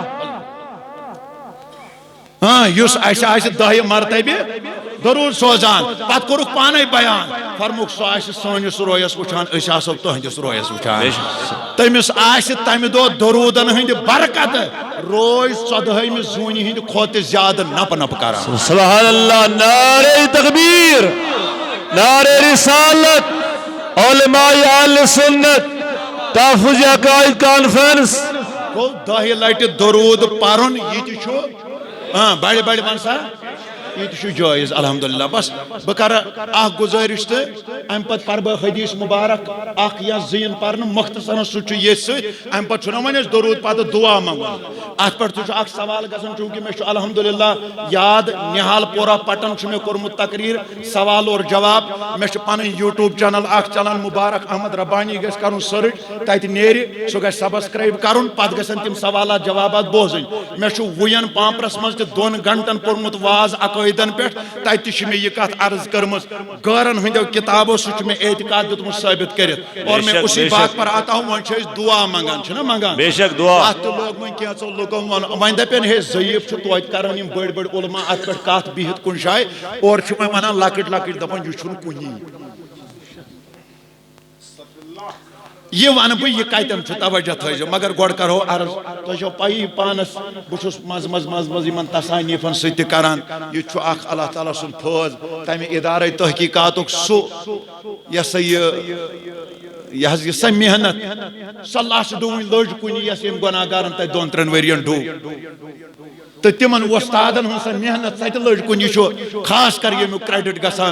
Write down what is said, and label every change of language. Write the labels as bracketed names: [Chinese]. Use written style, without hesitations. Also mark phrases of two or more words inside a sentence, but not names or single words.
[Kashmiri] یُس اسہِ آسہِ 10 مرتبہ درود سوزان پتہٕ کوٚرُکھ پانے بیان فرموکھ سُہ آسہِ سٲنِس رویس وٕچھان أسۍ آسو تُہنٛدِس رویس وٕچھان تٔمِس آسہِ تمہِ دۄہ درودن ہٕنٛدِ برکتہٕ روز 14مہِ زوٗنہِ ہٕنٛدِ کھۄتہٕ تہِ زیادٕ نپہٕ نپہٕ کران [Urdu] سبحان اللہ نعرہ تکبیر نعرہ رسالت علماء اہل سنت تحفظ عقائد کانفرنس [Kashmiri] گوٚو 10 لٹہِ درود پرُن یہِ تہِ چھُ بڑِ بڑِ ون سا یہ جائز الحمدللہ بس بہ کر اخ گزارش تو ام پتہ پر بہ حدیث مبارک اخ یا زین پرن مختصر سہ یہ ست ام پتہ چھنا وۄنۍ أسۍ درود پتہ دعا منگون ات پہ اخ سوال گژھان چونکہ مے الحمدللہ یاد نہال پورہ پٹن چھ مے کورمت تقریر سوال اور جواب مے پن یوٹیوب چینل اخ چلان مبارک احمد ربانی گژھِ کرُن سرچ تتہ نیرِ سہ گژھِ سبسکرائب کرُن پتہ گژھن تم سوالات جوابات بوزن مے وین پامپرس مز تہ 2 گھنٹن پورمت واز عقائدن پہ تتہ چھ مے یہ کت عرض کرمز غارن ہندو کتابو سہ مے اعتقاد دیتمت ثابت کرت [Urdu] اور میں اسی بات پر آتا ہوں [Kashmiri] وۄنۍ چھِ أسۍ دعا منگان چھنا منگان [Urdu] بے شک دعا [Kashmiri] ات لوگ وۄنۍ کینٛژو لُکو ووٚن وۄنۍ دپن ہے ضعیف چھُ توتہِ کران یم بٔڑۍ بٔڑۍ علما ات پٮ۪ٹھ کتھ بِہِتھ کُنہِ جایہِ اور چھِ وۄنۍ ونان لۄکٕٹۍ لۄکٕٹۍ دپان یہِ چھُنہٕ کُنی یہ ون بہ یہ کتن توجہ تھو مگر گۄڈٕ کرو عرض تۄہہِ چھو پایی پانس بہ چھُس مز مز یمن تصانیفن سۭتۍ تہِ کران یہ چھُ اکھ اللہ تعالیٰ سُنٛد فٲض تمہِ ادارے تحقیقاتُک سُہ یہ ہسا یہ سا محنت سۄ لچھ ڈوٗنۍ لٔج کُنہِ یۄس یِم گۄناہگارن تتہِ 2-3 ؤرین ڈوٗب تو تمن وستادن ہن سا محنت سہ لٔج کُنہِ چھُ خاص کر ییٚمیُک کریڈٹ گژھان